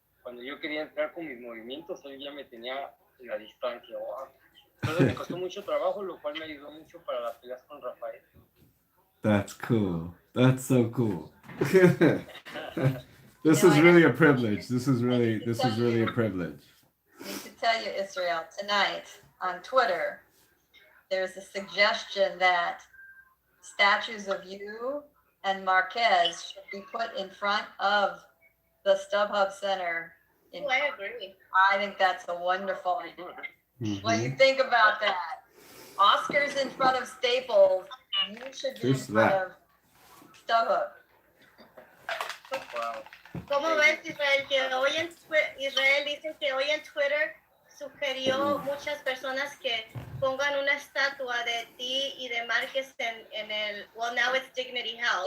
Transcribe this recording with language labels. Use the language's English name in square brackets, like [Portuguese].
[Spanish] Cuando yo quería entrar con mis movimientos, él ya me tenía en la distancia. Wow. Entonces me costó mucho trabajo, lo cual me ayudó mucho para las peleas con Rafael. [English] That's cool. That's so cool. This is really a privilege. This is really a privilege. I need to tell you, Israel, tonight on Twitter, there's a suggestion that statues of you and Marquez should be put in front of the StubHub Center. I agree. I think that's a wonderful idea. What do you think about that? Oscars in front of Staples. You should be in front of StubHub. Wow. [Spanish] ¿Cómo ves, Israel? Que hoy Israel dice que hoy en Twitter sugirió muchas personas que pongan una estatua de ti y de Marquez en el, [English] well, now it's Dignity Health.